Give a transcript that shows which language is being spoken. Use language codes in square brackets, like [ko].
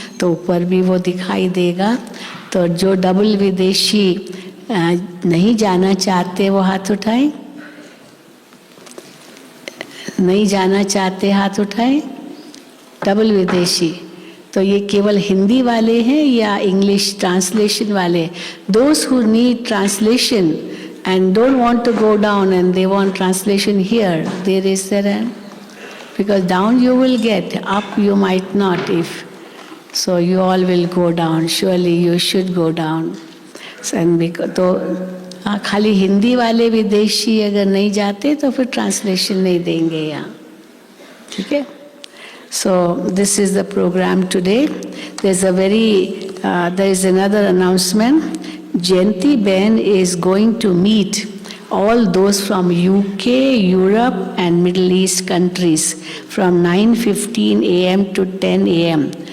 [hi] तो ऊपर भी वो दिखाई देगा। तो जो डबल विदेशी नहीं जाना चाहते वो हाथ उठाएं। नहीं जाना चाहते हाथ उठाएं। डबल विदेशी तो ये केवल हिंदी वाले हैं या इंग्लिश ट्रांसलेशन वाले? [en] Those who need translation and don't want to go down and they want translation here, they raise their hand. Because down you will get, up you might not if. So you all will go down, surely you should go down. [hi] तो हाँ, खाली हिंदी वाले विदेशी अगर नहीं जाते तो फिर ट्रांसलेशन नहीं देंगे यहाँ, ठीक है? [en] So this is the program today. There is another announcement. Jayanti Ben is going to meet all those from UK, Europe and Middle East countries from 9:15 a.m. to 10 a.m.